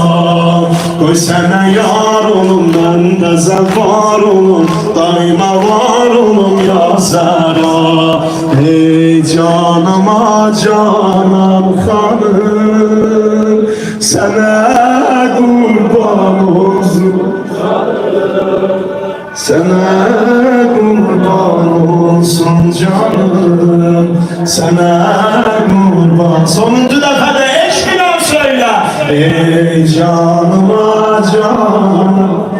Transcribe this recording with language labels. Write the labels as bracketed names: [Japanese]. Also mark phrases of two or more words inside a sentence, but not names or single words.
[Azerbaijani] Qoy sənə yar olum, mən də zəvar olum, daima var olum ya Zəhra. Ey canıma canam xanım, sənə qurban olsun. [Turkish] Sana kurban olsun canım. Sana kurban. Sonuncu defa da eşkine söyle. Ey canıma canım.